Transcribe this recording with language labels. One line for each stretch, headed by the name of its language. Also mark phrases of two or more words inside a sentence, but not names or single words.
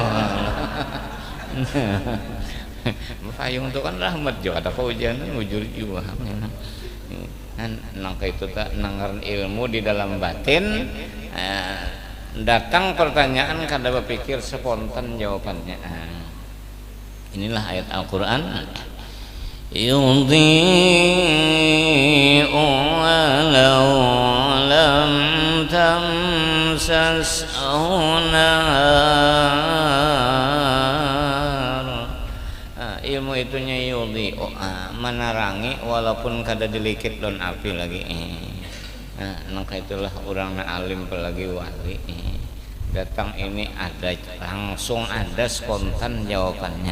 Banjar: Bapayung itu kan rahmat juga. Ada hujan ujur juga. Nang itu tak nangaran ilmu di dalam batin. Datang pertanyaan kada berpikir spontan jawabannya. Inilah ayat Al-Quran.
Arabic: يضيء ولو لم تمسسه نار.
Banjar: Ilmu itunya yudhi menerangi walaupun kada dilikit don api lagi. Maka itulah orang alim apalagi wali datang ini ada langsung ada spontan jawabannya.